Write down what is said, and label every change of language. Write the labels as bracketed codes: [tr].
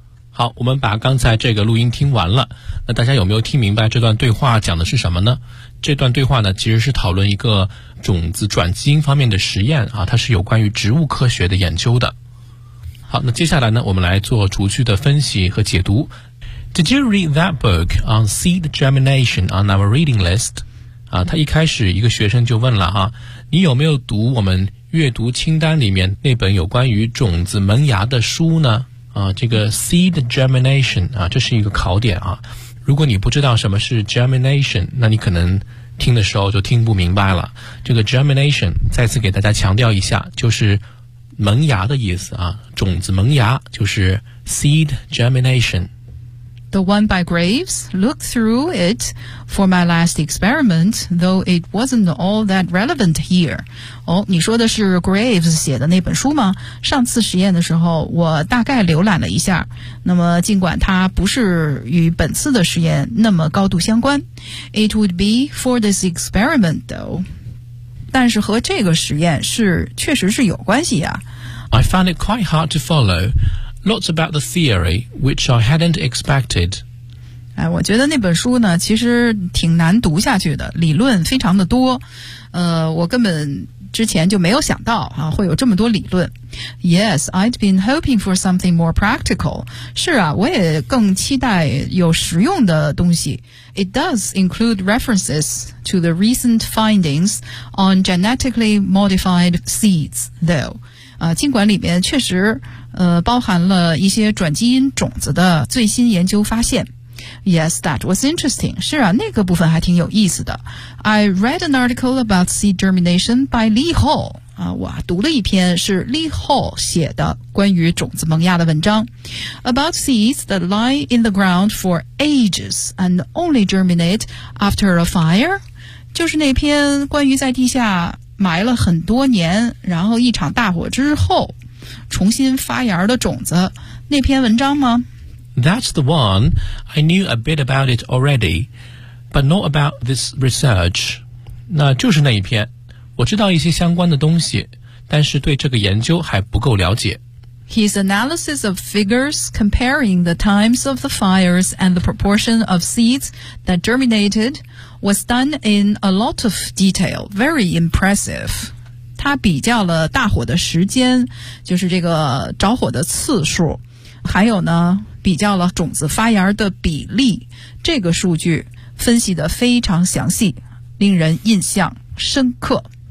[zh] 好，我们把刚才这个录音听完了。那大家有没有听明白这段对话讲的是什么呢？这段对话呢，其实是讨论一个种子转基因方面的实验啊，它是有关于植物科学的研究的。好，那接下来呢，我们来做逐句的分析和解读。 [en] Did you read that book on seed germination on our reading list？ [zh] 啊，他一开始一个学生就问了啊，你有没有读我们阅读清单里面那本有关于种子萌芽的书呢？啊，这个 seed germination 啊，这是一个考点啊。如果你不知道什么是 germination， 那你可能听的时候就听不明白了。这个 germination 再次给大家强调一下，就是萌芽的意思啊，种子萌芽就是 seed germination。 [en] The one by Graves looked through it for my last experiment, though it wasn't all that relevant here. [zh] 哦，你说的是 Graves 写的那本书吗？上次实验的时候，我大概浏览了一下。那么，尽管它不是与本次的实验那么高度相关 ， [en] it would be for this experiment, though. [zh] 但是和这个实验是确实是有关系呀。 [en] I found it quite hard to follow. Lots about the theory, which I hadn't expected. [zh] 哎，我觉得那本书呢，其实挺难读下去的，理论非常的多。我根本之前就没有想到啊，会有这么多理论。 [en] Yes, I'd been hoping for something more practical. [zh] 是啊，我也更期待有实用的东西。 [en] It does include references to the recent findings on genetically modified seeds, though. [zh] 尽管里面确实包含了一些转基因种子的最新研究发现。 [en] Yes, that was interesting. [zh] 是啊，那个部分还挺有意思的。 [en] I read an article about seed germination by Lee Hall. [zh] 我读了一篇是 Lee Hall 写的关于种子萌芽的文章。 [en] About seeds that lie in the ground for ages and only germinate after a fire. [zh] 就是那篇关于在地下埋了很多年，然后一场大火之后重新发芽的种子，那篇文章吗？ [en] That's the one. I knew a bit about it already, but not about this research. [zh] 那就是那一篇，我知道一些相关的东西，但是对这个研究还不够了解。 [en] His analysis of figures comparing the times of the fires and the proportion of seeds that germinated was done in a lot of detail. Very impressive. [zh] 他比较了大火的时间，就是这个着火的次数，还有呢，比较了种子发芽的比例，这个数据分析得非常详细，令人印象深刻。